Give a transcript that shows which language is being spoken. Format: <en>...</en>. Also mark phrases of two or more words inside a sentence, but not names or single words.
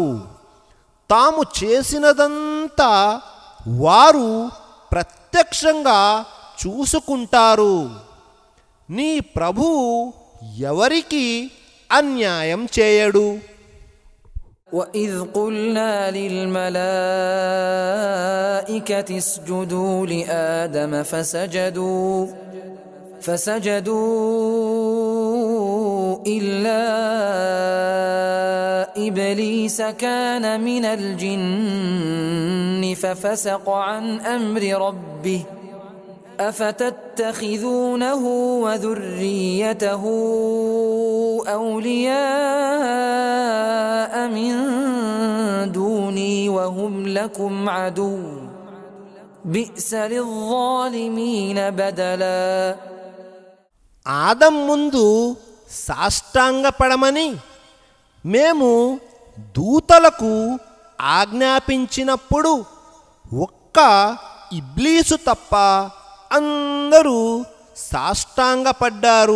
<te>తాము చేసినదంతా వారు ప్రత్యక్షంగా చూసుకుంటారు. నీ ప్రభువు ఎవరికి అన్యాయం చేయడు.</te> <ar>وَإِذْ قُلْنَا لِلْمَلَائِكَةِ اسْجُدُوا لِآدَمَ فسجدوا إلا إبليس كان من الجن ففسق عن أمر ربه أفتتخذونه وذريته أولياء من دوني وهم لكم عدو بئس للظالمين بدلا.</ar> <te>ఆదం ముందు సాష్టాంగపడమని మేము దూతలకు ఆజ్ఞాపించినప్పుడు ఒక్క ఇబ్లీసు తప్ప అందరూ సాష్టాంగపడ్డారు.</te>